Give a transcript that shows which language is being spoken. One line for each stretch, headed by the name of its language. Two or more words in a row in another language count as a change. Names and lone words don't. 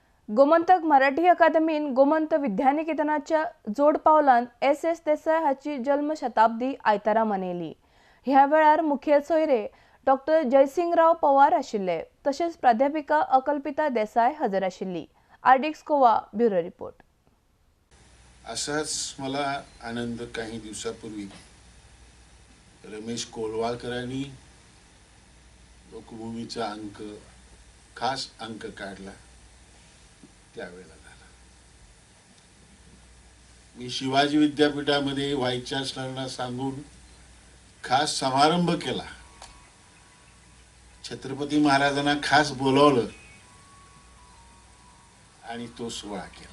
Konkani: गोमंतक मराठी अकादमीन गोमंत विद्यानिकेतनाच्या जोड पावलान एस देसाई हाची जन्म शताब्दी आयतारा मनयली। ह्या वेळार मुखेल सोयरे डॉक्टर जयसिंगराव पवार आशिल्ले, तशेंच प्राध्यापिका अकल्पिता देसाई हजर आशिल्ली। आरडीएक्स गोवा
English: bureau report.
Marathi: असाच मला आनंद काही दिवसापूर्वी रमेश कोलवाळकरांनी लोकभूमीचा खास अंक काढला त्यावेळेला झाला। मी शिवाजी विद्यापीठामध्ये
English: vice chancellorना
Marathi: सांगून खास समारंभ केला, छत्रपती महाराजांना खास बोलावलं आणि तो सोहळा केला।